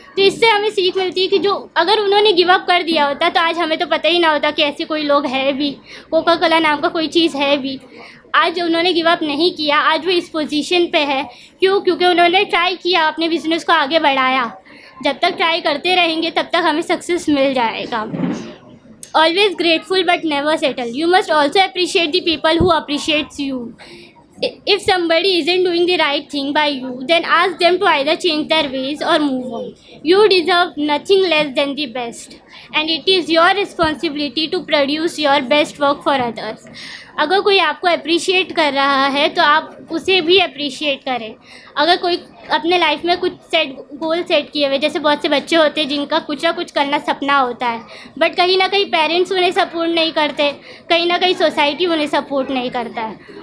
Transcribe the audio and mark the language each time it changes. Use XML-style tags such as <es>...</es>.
<ur>تو اس سے ہمیں سیکھ ملتی ہے کہ جو اگر انہوں نے گیو اپ کر دیا ہوتا تو آج ہمیں تو پتہ ہی نہ ہوتا کہ ایسے کوئی لوگ ہے بھی, کوکا کولا نام کا کوئی چیز ہے بھی. آج انہوں نے گیو اپ نہیں کیا, آج وہ اس پوزیشن پہ ہے. کیونکہ انہوں نے ٹرائی کیا, اپنے بزنس کو آگے بڑھایا. جب تک ٹرائی کرتے رہیں گے تب تک ہمیں سکسیس مل جائے گا.</ur> <en>Always grateful but never settle. You must also appreciate the people who appreciates you. If somebody isn't doing the right thing by you, then ask them to either change their ways or move on. You deserve nothing less than the best, and it is your responsibility to produce your best work for others.</en> <ur>اگر کوئی آپ کو appreciate کر رہا ہے تو آپ اسے بھی اپریشیٹ کریں. اگر کوئی اپنے لائف میں کچھ گول سیٹ کیے ہوئے, جیسے بہت سے بچے ہوتے ہیں جن کا کچھ نہ کچھ کرنا سپنا ہوتا ہے, بٹ کہیں نہ کہیں پیرنٹس انہیں سپورٹ نہیں کرتے, کہیں نہ کہیں سوسائٹی انہیں سپورٹ نہیں کرتا ہے.</ur>